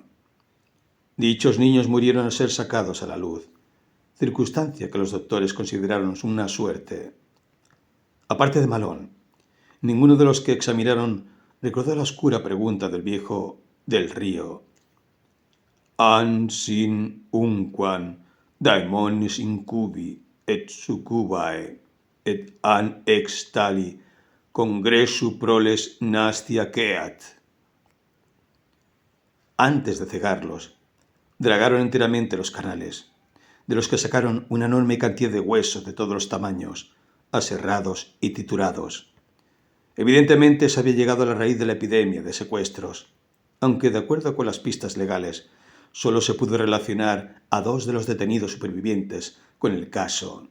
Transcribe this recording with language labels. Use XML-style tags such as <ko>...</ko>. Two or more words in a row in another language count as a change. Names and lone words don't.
<es>Dichos niños murieron al ser sacados a la luz, circunstancia que los doctores consideraron una suerte. Aparte de Malone, ninguno de los que examinaron recordó la oscura pregunta del viejo del río.</es> <la>An sin unquam daemones incubi et succubae et an ex tali congressu proles nastia queat.</la> <es>Antes de cegarlos, dragaron enteramente los canales, de los que sacaron una enorme cantidad de huesos de todos los tamaños, aserrados y triturados. Evidentemente se había llegado a la raíz de la epidemia de secuestros, aunque de acuerdo con las pistas legales, solo se pudo relacionar a 2 de los detenidos supervivientes con el caso.</es>